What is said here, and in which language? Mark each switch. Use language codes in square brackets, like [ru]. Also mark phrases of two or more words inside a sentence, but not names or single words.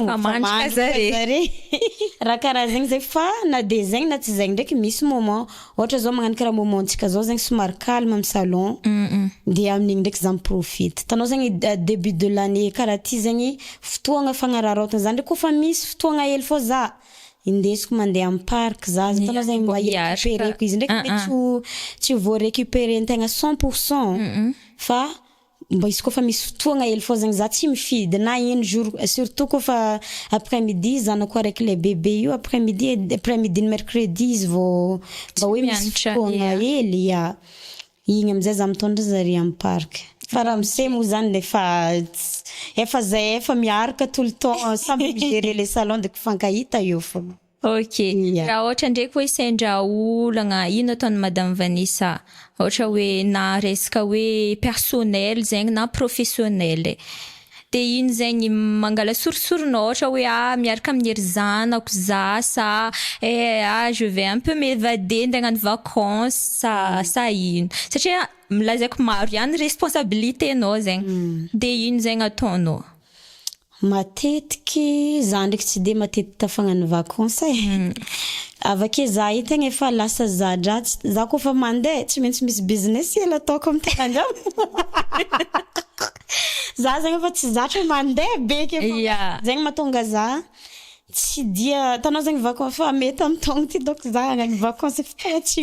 [mg] mandry zare raha karaha zegny zay fa na de zegny na tsy zegny ndraiky misy moment ohatra zao magnano karaha momentsika zao zegny somary calme amin'ny salon de amin'igny ndraiky za miprofite tanao zegny [fr] début de l'année [mg] karaha ty zegny fotoagna fagnararaotana za ndraiky kofa misy fotoagna hely fô za indesiko mandeha amin'ny parc za tanao zegny mba récupéreko izy ndraiky tsy voa récupérer tegna 100% fa mba izy kofa misy fotoagna hely fô zegny za tsy mifidy na ino jour surtout kofa après midi zanako araiky le bébé io après midi ny mercredi izy vao mba hoe misy fotoagna hely igny amizay za mitondra zare amin'ny parc fa raha mise mo zany efa zay efa miaraka [fr] tout le temps [mg] samby migérer [fr] les salons [mg] de kifankahita eo fô ok raha ohatra ndraiky hoe sendra olagna ino ataony madame Vanessa ohatra hoe na resaka hoe personnel zegny na professionnel de ino zegny mangala sorisorinao ohatra hoe miaraka amin'ny ery zanako za sa [fr] je vais un peu m'évader [mg] ndeha hagnano vacances sa ino satria milazaiko maro ihany responsabilité-nao zegny de ino zegny ataonao matetiky za ndraiky tsy de matetiky tafagnano vacances avake za io tegna efa lasa zadratsy za kofa mandeha tsy maintsy misy business hely ataoko amin'ny tegna andrano za zegny efa tsy zatra mandeha beky zegny mahatonga za tsy dia tanao zegny vacances fa mety amin'ny taogno ty donc za hagnano vacances fa tegna tsy